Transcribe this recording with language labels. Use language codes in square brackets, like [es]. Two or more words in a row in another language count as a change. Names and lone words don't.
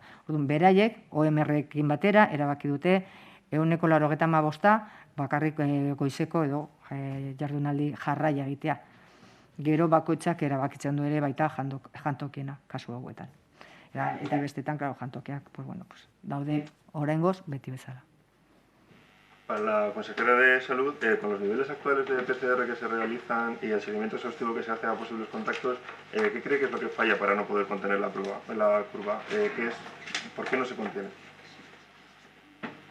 [eu] Beraiek, OMR-ekin batera, erabaki dute 185 bakarrik goizeko edo jardunaldi jarraia egitea. Gero bakoitzak erabakitzen du ere baita jantokiena, kasu hauetan. Eta bestetan, claro, jantokiak, [es] pues bueno, pues [eu] daude oraingoz beti bezala. [es] Para la consejera de Salud, con los niveles actuales de PCR que se realizan y el seguimiento exhaustivo que se hace a posibles contactos, ¿qué cree que es lo que falla para no poder contener la curva? ¿Por qué no se contiene?